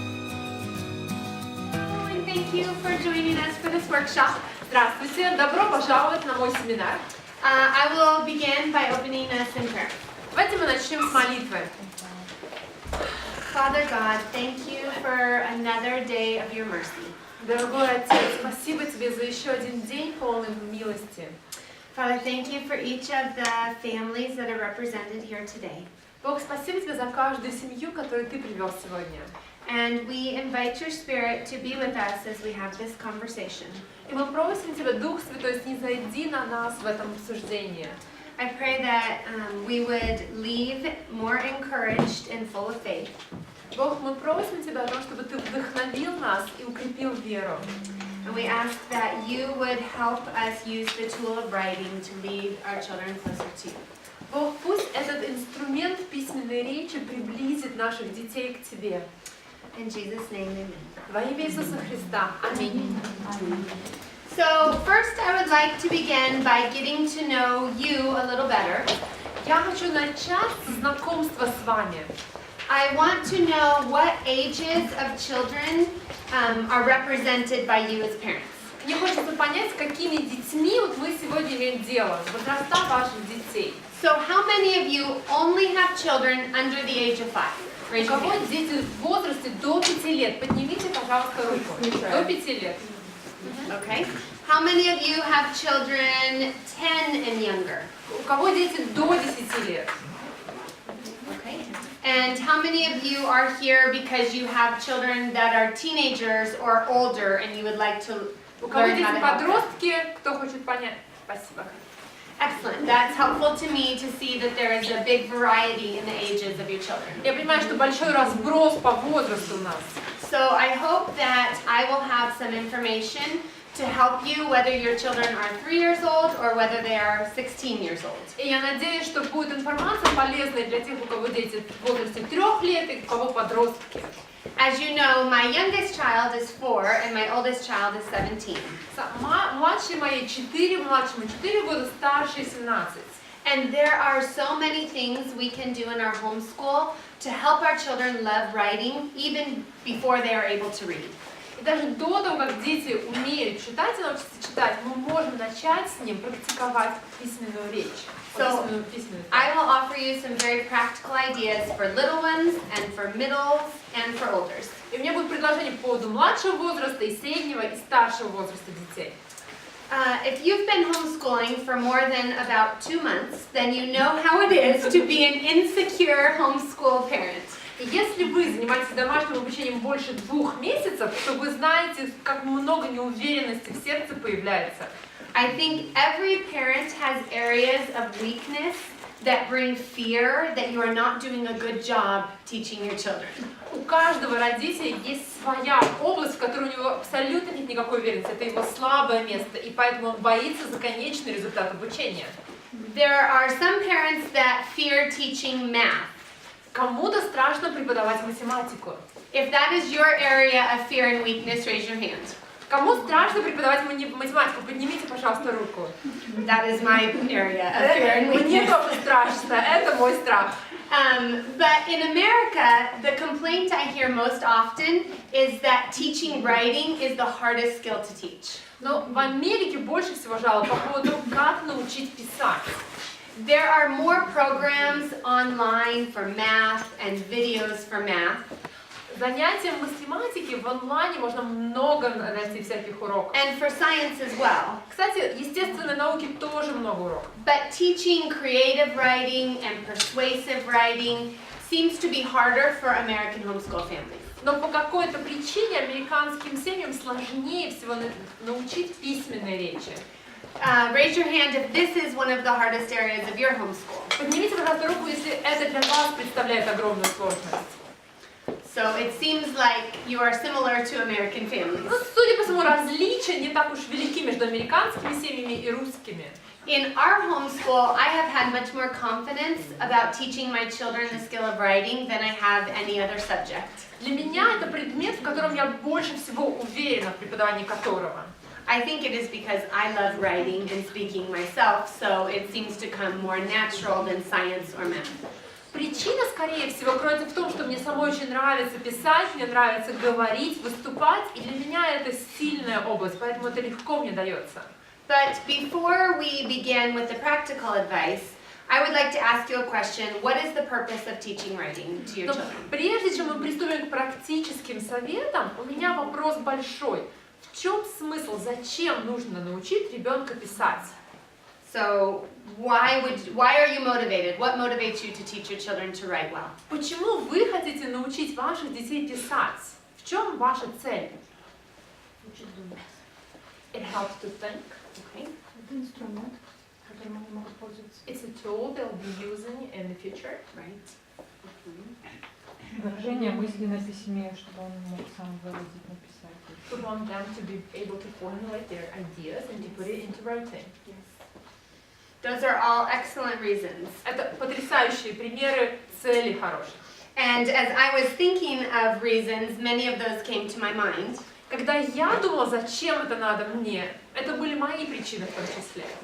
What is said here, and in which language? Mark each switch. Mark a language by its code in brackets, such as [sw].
[en] thank you for joining us for this workshop. [ru] Здравствуйте, добро пожаловать на мой семинар. [en] I will begin by opening us in prayer. [ru] Давайте мы начнем с молитвы. [en] Father God, thank you for another day of your mercy. [ru] Дорогой Отец, спасибо Тебе за еще один день полный милости. [en] Father, thank you for each of the families that are represented here today. [ru] Бог, спасибо Тебе за каждую семью, которую Ты привел сегодня. [en] And we invite your Spirit to be with us as we have this conversation. [ru] И мы просим Тебя, Дух Святой, снизойди на нас в этом обсуждении. [en] I pray that we would leave more encouraged and full of faith. [ru] Бог, мы просим Тебя о том, чтобы Ты вдохновил нас и укрепил веру. [en] And we ask that you would help us use the tool of writing to lead our children closer to you. [ru] Бог, пусть этот инструмент письменной речи приблизит наших детей к Тебе. [en] In Jesus' name, amen. [ru] Во имя Иисуса Христа. Аминь. [en] So first I would like to begin by getting to know you a little better. [ru] Я хочу начать с знакомства с вами. [en] I want to know what ages of children are represented by you as parents. [ru] Мне хочется понять, с какими детьми вот мы сегодня имеем дело, возраста ваших детей. [en] So how many of you only have children under the age of 5? [ru] У кого дети в возрасте до 5 лет? Поднимите, пожалуйста, руку. До 5 лет. [en] Okay. How many of you have children 10 and younger? [ru] У кого дети до 10 лет? [en] Okay. And how many of you are here because you have children that are teenagers or older and you would like to [ru] У кого [en] learn [ru] дети [en] how to help them? [ru] подростки? Кто хочет понять? Спасибо. [en] Excellent. That's helpful to me to see that there is a big variety in the ages of your children. [ru] Я понимаю, что большой разброс по возрасту у нас. [en] So I hope that I will have some information to help you whether your children are 3 years old or whether they are 16 years old. [ru] И я надеюсь, что будет информация полезная для тех, у кого дети в возрасте 3 лет и у кого подростки. [en] As you know, my youngest child is 4 and my oldest child is 17. [ru] Младшей моей 4, младшему 4 года, старшей 17. [en] And there are so many things we can do in our homeschool to help our children love writing even before they are able to read. [ru] И даже до того, как дети умеют читать и научатся читать, мы можем начать с ним практиковать письменную речь. [en] So, I will offer you some very practical ideas for little ones and for middles and for olders. [ru] И у меня будет предложение по поводу младшего возраста, и среднего, и старшего возраста детей. [en] If you've been homeschooling for more than about 2 months, then you know how it is to be an insecure homeschool parent. [ru] И если вы занимаетесь домашним обучением больше 2 месяцев, то вы знаете, как много неуверенности в сердце появляется. [en] I think every parent has areas of weakness that bring fear that you are not doing a good job teaching your children. [ru] У каждого родителя есть своя область, в которой у него абсолютно нет никакой уверенности. Это его слабое место, и поэтому он боится за конечный результат обучения. [en] There are some parents that fear teaching math. [ru] Кому-то страшно преподавать математику. [en] If that is your area of fear and weakness, raise your hand. [ru] Кому страшно преподавать математику? Поднимите, пожалуйста, руку. [en] That is my area of fear and [ru] Мне [en] weakness. [ru] тоже страшно, это мой страх. [en] But in America, the complaint I hear most often is that teaching writing is the hardest skill to teach. [ru] Но в Америке больше всего жалоб по поводу, как научить писать. [en] There are more programs online for math and videos for math. [ru] Занятия математики в онлайне можно много найти всяких уроков. [en] And for science as well. [ru] Кстати, естественной науки тоже много уроков. [en] But teaching creative writing and persuasive writing seems to be harder for American homeschool families. [ru] Но по какой-то причине американским семьям сложнее всего научить письменной речи. [en] Raise your hand if this is one of the hardest areas of your homeschool. [ru] Поднимите, пожалуйста, руку, если это для вас представляет огромную сложность. [en] So it seems like you are similar to American families. [ru] Ну, судя по всему, различия не так уж велики между американскими семьями и русскими. [en] In our homeschool, I have had much more confidence about teaching my children the skill of writing than I have any other subject. [ru] Для меня это предмет, в котором я больше всего уверена, в преподавании которого. [en] I think it is because I love writing and speaking myself, so it seems to come more natural than science or math. [ru] Причина, скорее всего, кроется в том, что мне самой очень нравится писать, мне нравится говорить, выступать, и для меня это сильная область, поэтому это легко мне дается. [en] But before we begin with the practical advice, I would like to ask you a question. What is the purpose of teaching writing to your [ru] Но [en] children? [ru] прежде чем мы приступим к практическим советам, у меня вопрос большой. В чем смысл, зачем нужно научить ребенка писать? [en] So why are you motivated? What motivates you to teach your children to write well? [ru] Почему вы хотите научить ваших детей писать? В чем ваша цель? [en] It helps to think. Okay. [ru] Это инструмент, которым они могут пользоваться. [en] It's a tool they'll be using in the future. Right. [ru] Выражение мысли на письме, чтобы он мог сам выразить, написать. [en] We want them to be able to formulate their ideas and to put it into writing. Yes. Those are all excellent reasons. [ru] Это потрясающие примеры целей хороших. [en] And as I was thinking of reasons, many of those came to my mind. [ru] Когда я думала, зачем это надо мне, это были мои причины в том числе.